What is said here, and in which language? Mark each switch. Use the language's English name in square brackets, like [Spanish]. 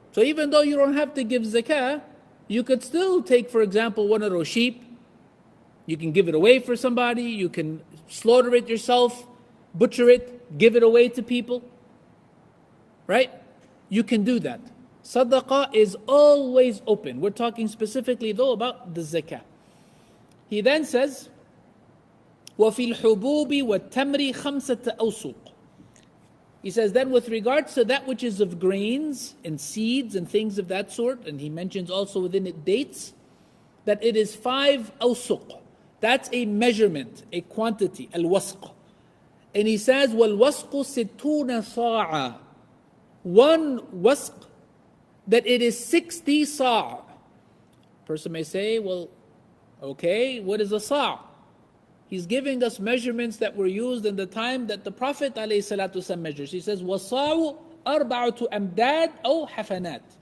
[English] So even though you don't have to give zakah, you could still take, for example, one of those sheep. You can give it away for somebody. You can slaughter it yourself, butcher it, give it away to people. Right? You can do that. Sadaqah is always open. We're talking specifically though about the zakah. He then says, [Arabic] وَفِي الْحُبُوبِ وَالتَّمْرِ خَمْسَةَ أَوْسُقٍ. [English] He says then with regards to that which is of grains and seeds and things of that sort, and he mentions also within it dates, that it is 5 awsuq. That's a measurement, a quantity, al-wasq. And he says, [Arabic] وَالْوَسْقُ سِتُّونَ صَاعًا. [English] One wasq, that it is 60 sa'. Person may say, well, okay, what is a sa'? He's giving us measurements that were used in the time that the Prophet ﷺ measures. He says, [Arabic] وَصَاعُ أَرْبَعَةُ أَمْدَادٍ أَوْ حَفَنَاتٍ.